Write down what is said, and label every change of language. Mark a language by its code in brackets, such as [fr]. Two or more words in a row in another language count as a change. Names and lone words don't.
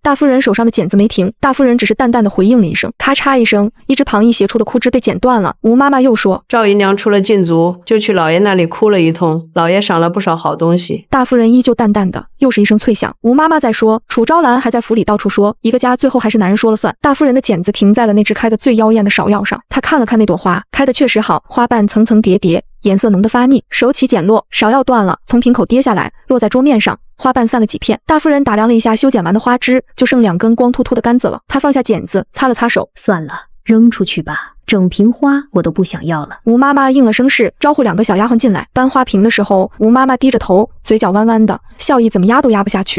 [zh] 大夫人手上的剪子沒停，大夫人只是淡淡地回應了一聲，咔嚓一聲，一只旁逸斜出的枯枝被剪斷了。吳媽媽又說，趙姨娘出了禁足，就去老爺那裡哭了一通，老爺賞了不少好東西。大夫人依舊淡淡的，又是一聲脆響。吳媽媽在說，楚昭蘭還在府裡到處說，一個家最後還是男人說了算。大夫人的剪子停在了那只開得最妖豔的芍藥上，她看了看那朵花，開得確實好，花瓣層層疊疊，顏色濃得發膩。手起剪落，芍藥斷了，從瓶口跌下來，落在桌面上，花瓣散了幾片。大夫人打量了一下修剪完的花枝，就剩2根光禿禿的杆子了。她放下剪子，擦了擦手，算了，扔出去吧。整瓶花我都不想要了。吴媽媽应了声是，招呼2個小丫鬟進来。搬花瓶的時候，吳媽媽低着頭，嘴角彎彎的，笑意怎麼壓都壓不下去。